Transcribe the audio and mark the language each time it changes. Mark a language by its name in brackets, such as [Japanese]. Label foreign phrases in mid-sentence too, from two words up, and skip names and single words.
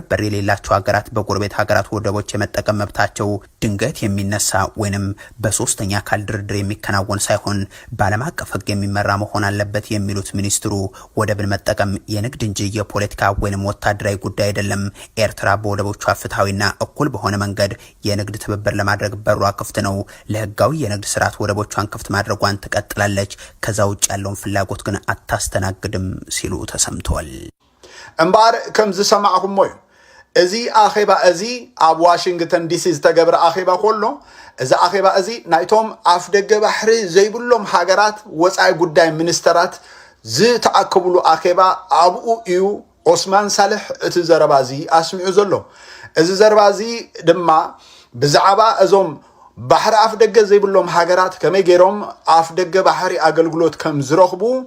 [Amharic] በር የሌላቸው ሀገራት በጎረቤት ሀገራት ወደቦች የመጠቀም መብታቸው ድንገት የሚነሳ ወይንም በሶስተኛ አካል ድርድር የሚከናወን ሳይሆን ባለም አቀፍ ሕግ የሚመራ መሆን አለበት የሚሉት ሚኒስትሩ ወደብን መጠቀም የንግድ እንጂ የፖለቲካ ወይንም ወታደራዊ ጉዳይ አይደለም። ኤርትራ በወደቦቿ ፍትሃዊና እኩል በሆነ መንገድ የንግድ ትብብር ለማድረግ በሯ ክፍት ነው። ለህጋዊ የንግድ ስርዓት ወደቦቿን ክፍት ማድረጓን ትቀጥላለች። ከዛ ውጭ ያለውን ፍላጎት ግን አታስተናግድም ሲሉ ተሰምቷል። [Tigrinya] እምባር ከም ዝሰማዕኩም ሞዩ እዚ ኣኼባ እዚ ኣብ ዋሽንግተን ዲሲ ዝተገብረ ኣኼባ ኮሎ እዚ ኣኼባ እዚ ናይቶም ኣፍ ደገ ባሕሪ ዘይብሎም ሃገራት ወፃኢ ጉዳይ ሚኒስተራት ዝተኣከብሉ ኣኼባ ኣብኡ እዩ ዑስማን ሳልሕ እቲ ዘረባ እዚ ኣስሚዑ ዘሎ እዚ ዘረባ እዚ ድማ ብዛዕባ እዞም ባህር ኣፍ ደገ ዘይብሎም ሃገራት ከመይ ገይሮም ኣፍ ደገ ባሕሪ ኣገልግሎት ከም ዝረኽቡ